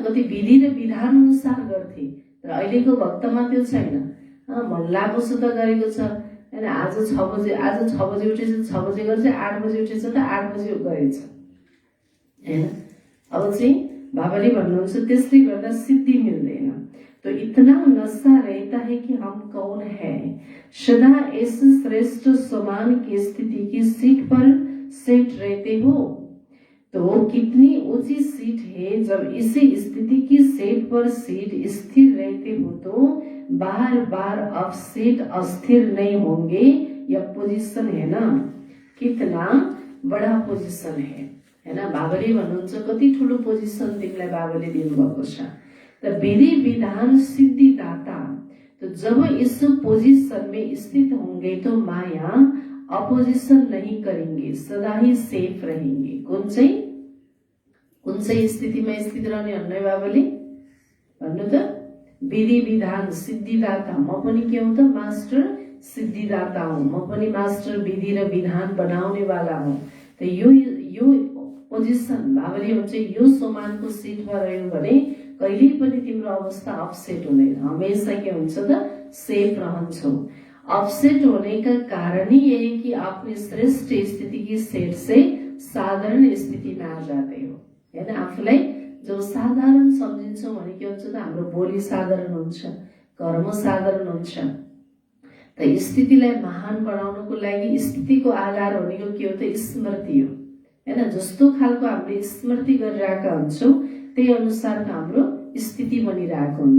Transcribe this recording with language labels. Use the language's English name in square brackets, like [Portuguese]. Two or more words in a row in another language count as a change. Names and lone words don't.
[Nepali] कति विधि र विधान अनुसार गर्थे। तर अहिलेको भक्तमा त्यो छैन। मल्लाको त गरेको छ हैन, आज 6 बजे उठेछ 6 बजे गर्छ, 8 बजे उठेछ त 8 बजे गरेछ हैन। अब चाहिँ बाबाले भन्नुहुन्छ त्यसले गर्दा सिद्धि मिल्दैन। [Hindi] तो इतना नशा रहता है कि हम कौन है, सदा इस श्रेष्ठ समान की स्थिति की सीट पर सेट रहते हो। तो कितनी ऊंची सीट है, जब इसी स्थिति की सेट पर सीट स्थिर रहते हो तो बार बार अब सीट अस्थिर नहीं होंगे। यह पोजिशन है ना, कितना बड़ा पोजिशन है ना। [Nepali] बाबाले भन्नुहुन्छ कति ठुलो पोजिशन तिमीलाई बाबाले दिनुभएको छ। [Hindi] तो विधि विधान सिद्धि दाता, तो जब इस पोजिशन में स्थित होंगे तो माया अपोजिशन नहीं करेंगे, सदा ही सेफ रहेंगे। [Nepali] कुन चाहिँ स्थितिमा स्थित रहने भन्नु बाबाले भन्नु त, विधि विधान सिद्धिदाता। म पनि के हुँ त, मास्टर सिद्धिदाता हुँ। म पनि मास्टर विधि र विधान बनाउने वाला हुँ। त यो पोजिसन बाबाले भन्छ यो समानको सिटमा रह्यो भने कहिल्यै पनि तिम्रो अवस्था अपसेट हुँदैन, हमेशा के हुन्छ त सेफ रहन्छौ। [Hindi] अपसेट होने का कारण ही यही कि आपने श्रेष्ठ स्थिति की सेट से साधारण स्थिति में आ जाते हो हैन। [Nepali] आफूलाई जब साधारण सम्झिन्छौँ भने के हुन्छ त हाम्रो बोली साधारण हुन्छ, कर्म साधारण हुन्छ। त स्थितिलाई महान बनाउनको लागि स्थितिको आधार भनेको के हो त स्मृति हो हैन। जस्तो खालको हामीले स्मृति गरिरहेका हुन्छौँ त्यही अनुसारको हाम्रो स्थिति बनिरहेको हुन्छ।